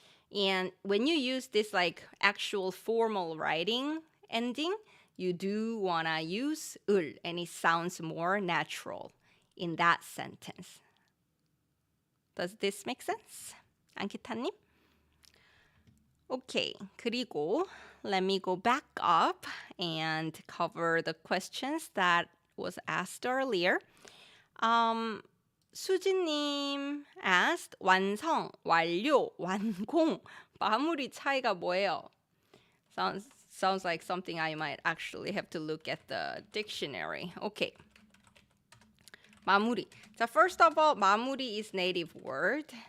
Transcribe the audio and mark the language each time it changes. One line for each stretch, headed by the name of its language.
English: And when you use this like actual formal writing ending, you do want to use 을, and it sounds more natural in that sentence. Does this make sense? 안키타님? Okay, 그리고 let me go back up and cover the questions that was asked earlier.
Korean: 수진님 asked 완성, 완료, 완공, 마무리 차이가 뭐예요?
English: Sounds like something I might actually have to look at the dictionary. Okay. 마무리. So first of all, 마무리 is native word.